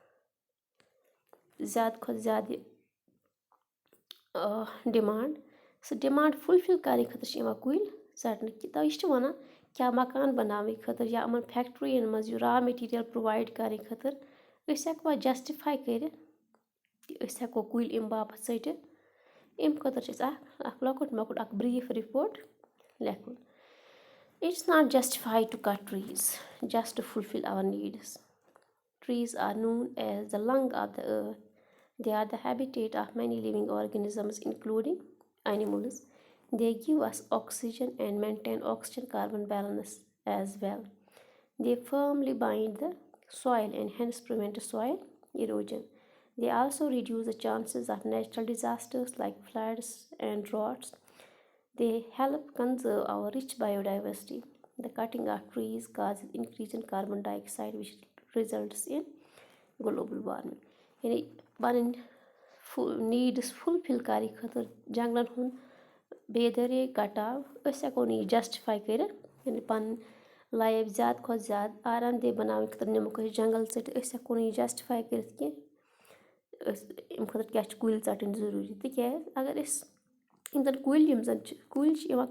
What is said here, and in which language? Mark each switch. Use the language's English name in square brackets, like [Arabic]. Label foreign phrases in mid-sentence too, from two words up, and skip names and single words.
[Kashmiri] زیادٕ کھۄتہٕ زیادٕ ڈِمانٛڈ سُہ [English] demand fulfill [Kashmiri] کَرنہٕ خٲطرٕ چھِ یِوان کُلۍ ژَٹنہٕ کہِ یہِ چھِ وَنان کیٛاہ مکان بَناونہٕ خٲطرٕ یا یِمَن فیکٹِرٛیَن منٛز یہِ [English] raw material provide [Kashmiri] کَرنہٕ خٲطرٕ أسۍ ہٮ۪کوا جَسٹِفاے کٔرِتھ کہِ أسۍ ہٮ۪کو کُلۍ اَمہِ باپَتھ ژٔٹِتھ. اَمہِ خٲطرٕ چھِ أسۍ اَکھ لۄکُٹ مۄکُٹ اَکھ [English] brief report [Kashmiri] لیکھُن. [English] It's not justified to cut trees just to fulfill our needs. Trees are known as the lung of the earth. They are the habitat of many living organisms, including animals. They give us oxygen and maintain oxygen-carbon balance as well. They firmly bind the soil and hence prevent soil erosion. They also reduce the chances of natural disasters like floods and droughts. They help conserve our rich biodiversity. The cutting of trees causes increase in carbon dioxide, which results in global warming. [Kashmiri] یعنی پَنٕنۍ نیٖڈٕس فُلفِل کَرنہٕ خٲطرٕ جنٛگلَن ہُنٛد بے دَرے کَٹاو أسۍ ہٮ۪کو نہٕ یہِ جَسٹِفاے کٔرِتھ یعنی پَنٕنۍ لایف زیادٕ کھۄتہٕ زیادٕ آرام دہ بَناونہٕ خٲطرٕ نِموکھ أسۍ جنٛگل ژٔٹِتھ أسۍ ہٮ۪کو نہٕ یہِ جَسٹِفاے کٔرِتھ کینٛہہ أسۍ اَمہِ خٲطرٕ کیٛاہ چھِ کُلۍ ژَٹٕنۍ ضٔروٗری تِکیٛازِ اگر أسۍ یِم زَن کُلۍ کُلۍ چھِ یِوان